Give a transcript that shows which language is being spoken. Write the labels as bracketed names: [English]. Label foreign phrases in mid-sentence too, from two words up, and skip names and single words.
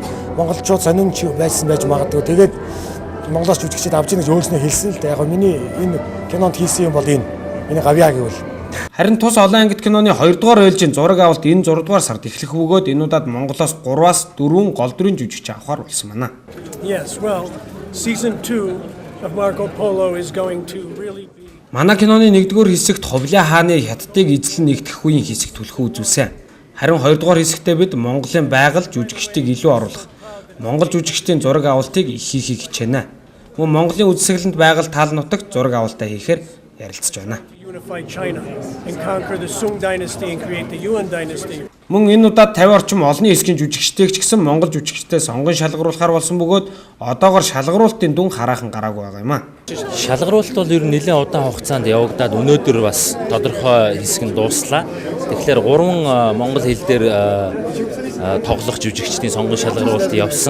[Mongolian] Монголчууд сонирмч байсан байж магадгүй. Тэгээд Монголоос жүжигчид авч ийн гэж өөрснөө хэлсэн л дээ. Яг миний энэ кинонд хийсэн юм бол энэ гавьяа гэвэл. Харин тус олон ангид киноны 2 дугаар ээлжийн зураг авалт энэ 6 дугаар сард эхлэх бөгөөд энэ удаад Монголоос 3-аас 4 гол дүрийн жүжигч авахар болсон байна. [English] Yes, well, season 2 of Marco Polo is going to really be. [Mongolian] Манай киноны 1-р хэсэгт Ховлын хааны хятадыг эзлэн нэгтгэх үеийн хэсэг түлхүү үзүүлсэн. Харин 2-р хэсэгтээ бид Монголын байгаль жүжигчдийг илүү оруулах, Монгол жүжигчдийн зураг авалтыг их хийхийг хичээнэ. Мөн Монголын үзэсгэлэнт байгаль тал нутагт зураг авалтаа хийхээр ярилцж байна. [English] Unify China and conquer the Sung dynasty and create the Yuan dynasty. [Mongolian] Мөн энэ удаад 50 орчим олонний хэсгийн жүжигчдийг ч гэсэн Монгол жүжигчдээ сонгон шалгаруулахар болсон бөгөөд одоогоор шалгаруулалтын дүн хараахан гараагүй байгаа юм а. Шалгаруулалт бол ер нь нэлээд удаан хугацаанд явагдаад өнөөдөр бас тодорхой хэсэг нь дууслаа. Тэгэхээр 3 монгол хэл дээр тоглох жүжигчдийн сонгон шалгаруулалт явсан.